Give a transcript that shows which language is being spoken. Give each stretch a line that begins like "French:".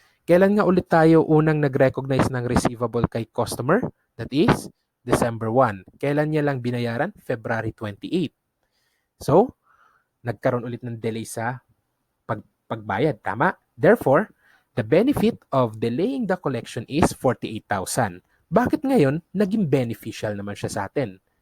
Filipino: Kailan nga ulit tayo unang nag-recognize ng receivable kay customer? That is, December 1. Kailan niya lang binayaran? February 28. So, nagkaroon ulit ng delay sa pagbayad. Tama?
English: Therefore, the benefit of delaying the collection is 48,000.
Filipino: Bakit ngayon naging beneficial naman siya sa atin?